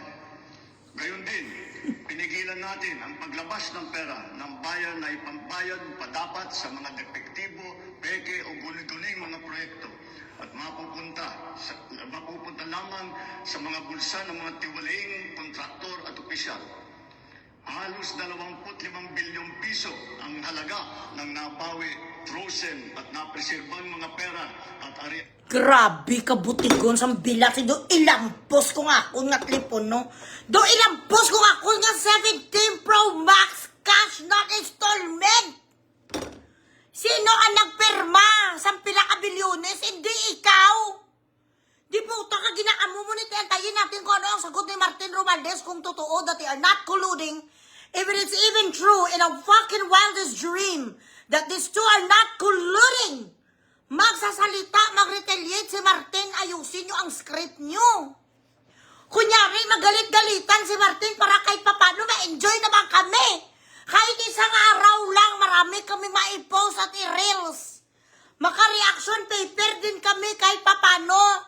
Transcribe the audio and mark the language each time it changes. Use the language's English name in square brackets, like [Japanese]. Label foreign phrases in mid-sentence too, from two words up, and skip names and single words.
[Filipino] Gayon din, pinigilan natin ang paglabas ng pera ng bayan na ipambayad pa dapat sa mga depektibo, peke o guni-guning mga proyekto at mapupunta lamang sa mga bulsa ng mga tiwalaing kontraktor at opisyal. Halos 25 bilyong piso ang halaga ng nabawi, frozen at napreserbang mga pera at ari. [Hiligaynon] Grabe ka butigon sa bilat. Do ilampos ko nga ako nga telefon, no? Do ilampos ko nga ako nga 17 Pro Max [English] cash not installment. [Hiligaynon] Sino ang nagpirma sa pila ka bilyones? [Filipino] Hindi ikaw. Di puta ka ginaamu mo nito. Antayin natin kung ano ang sagot ni Martin Romualdez kung totoo [English] that they are not colluding. If it is even true in a fucking wildest dream that these two are not colluding. [Filipino] Magsasalita, mag-retaliate si Martin, ayusin nyo ang script nyo. Kunyari, magalit-galitan si Martin para kahit papano ma-enjoy naman kami. Kahit isang araw lang, marami kami ma-post at i-reels. Maka-reaction paper din kami kahit papano.